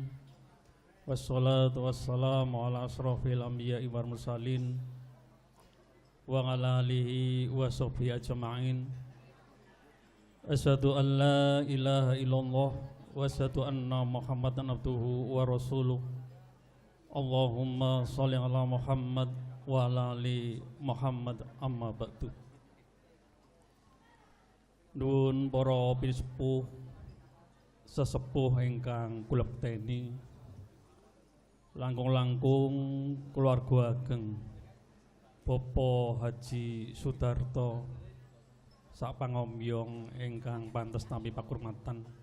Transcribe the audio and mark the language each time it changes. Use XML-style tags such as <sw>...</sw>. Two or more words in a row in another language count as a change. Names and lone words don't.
<ar>والصلاة والسلام على أشرف الأنبياء والمرسلين وعلى آله وصحبه أجمعين. أشهد أن لا إله إلا الله وأشهد أن محمدا عبده ورسوله. اللهم صل على محمد وعلى آل محمد أما بعد.</ar> <jv>Nuwun para pisepuh sesepuh ingkang kula bekteni, langkung-langkung keluarga ageng Bapak Haji Sudarto sak pangombyong ingkang pantes nampi pakurmatan,</jv>